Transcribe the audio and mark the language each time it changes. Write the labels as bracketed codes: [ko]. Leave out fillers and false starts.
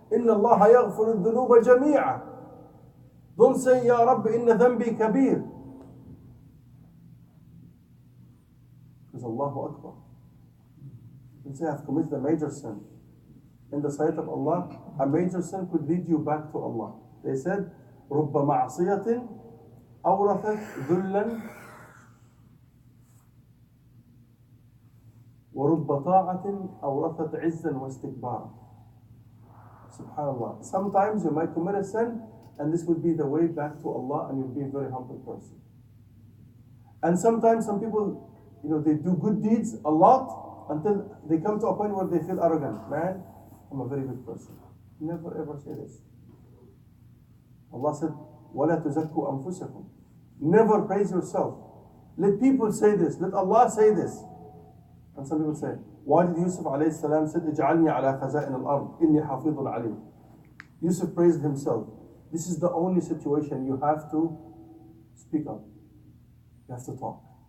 [ar] إِنَّ اللَّهَ يَغْفِرُ الذُّنُوبَ جَمِيعًا. [en] Don't say, [ar] Ya Rabbi, inna dhanbi kabir. [en] Because Allahu Akbar. You say, I've committed a major sin. In the sight of Allah, a major sin could lead you back to Allah. [ar] They said, رُبَّ مَعْصِيَةٍ أَوْرَثَتْ ذُلًّا وَرُبَّ طَاعَةٍ أَوْرَثَتْ عِزًّا وَاسْتِكْبَارًا. SubhanAllah. [en] Sometimes you might commit a sin, and this would be the way back to Allah, and you'll be a very humble person. And sometimes some people, they do good deeds a lot until they come to a point where they feel arrogant. Man, I'm a very good person. Never ever say this. Allah said, [ar] وَلَا تُزَكُّوا أَنفُسَكُمْ. [en] Never praise yourself. Let people say this. Let Allah say this. And some people say, why did Yusuf alayhi salam said, [ar] اجعلني على خزائن الأرض إني حفيظ عليم. [en] Yusuf praised himself. This is the only situation you have to speak up. You have to talk.